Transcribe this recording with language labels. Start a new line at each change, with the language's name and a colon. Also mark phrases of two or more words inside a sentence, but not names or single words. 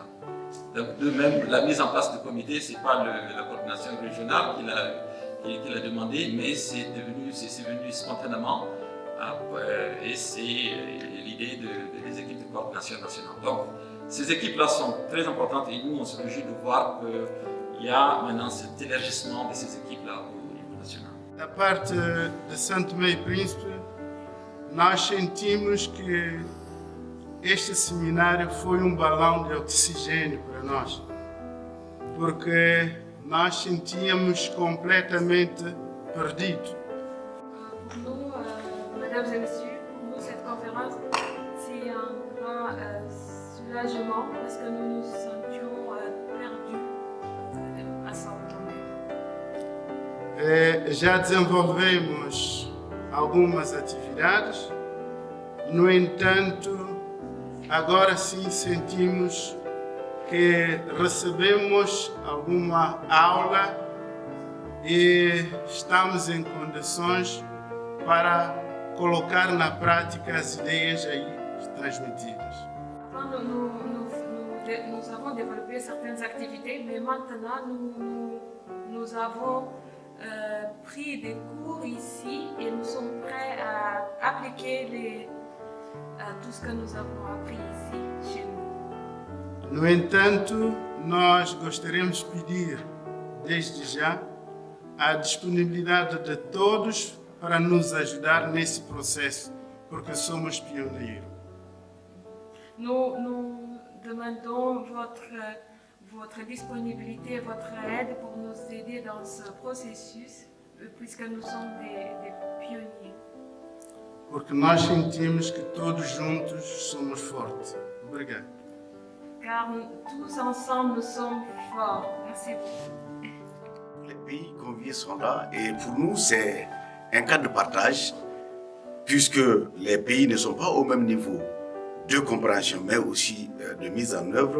French: Donc, de même, la mise en place du comité, ce n'est pas la coordination régionale qui l'a demandé, mais c'est venu spontanément et c'est l'idée des équipes de coordination nationale. Donc, ces équipes-là sont très importantes et nous, on se réjouit de voir qu'il y a maintenant cet élargissement de ces équipes-là au niveau national.
Portuguese: Da parte de Santo Meio Príncipe, nós sentimos que este seminário foi balão de oxigênio para nós, porque nós sentíamos completamente perdidos.
French: Pour nous, mesdames et messieurs, pour nous cette conférence, c'est un grand soulagement parce que nous nous sentions perdus à São Tomé.
Portuguese: Já desenvolvemos algumas atividades, no entanto, agora sim sentimos que recebemos alguma aula e estamos em condições para colocar na prática as ideias aí transmitidas.
French: Avant, nous avons développé certaines activités, mais maintenant nous avons pris des cours ici et nous sommes prêts à appliquer tout ce que nous avons appris ici, chez nous.
Portuguese: No entanto, nós gostaríamos de pedir, desde já, a disponibilidade de todos para nos ajudar nesse processo, porque somos pioneiros.
French: Nous demandons votre disponibilité, votre aide pour nous aider dans ce processus, puisque nous sommes des pionniers.
Portuguese: Porque nós sentimos que todos juntos somos fortes. Obrigado.
French: Car tous ensemble, nous sommes forts. Merci beaucoup. Les pays conviés sont là et pour nous, c'est un cadre de partage, puisque les pays ne sont pas au même niveau de compréhension, mais aussi de mise en œuvre.